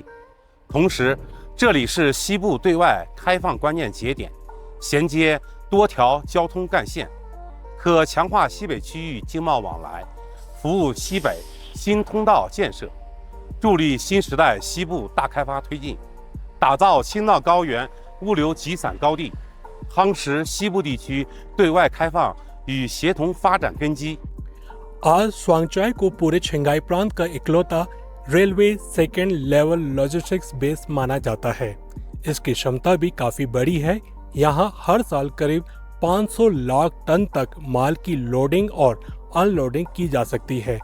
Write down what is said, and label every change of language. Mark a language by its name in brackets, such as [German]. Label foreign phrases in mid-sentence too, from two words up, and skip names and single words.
[Chinese] 同时，这里是西部对外开放关键节点，衔接多条交通干线，可强化西北区域经贸往来，服务西北新通道建设，助力新时代西部大开发推进，打造青藏高原物流集散高地，夯实西部地区对外开放与协同发展根基。 [Hindi] आज स्वांगचाई को पूरे छिंगाई प्रांत का इकलौता [English] railway second level logistics base [Hindi] माना जाता है। इसकी क्षमता भी काफी बड़ी है। यहाँ हर साल करीब 500 लाख टन तक माल की लोडिंग और अनलोडिंग की जा सकती है।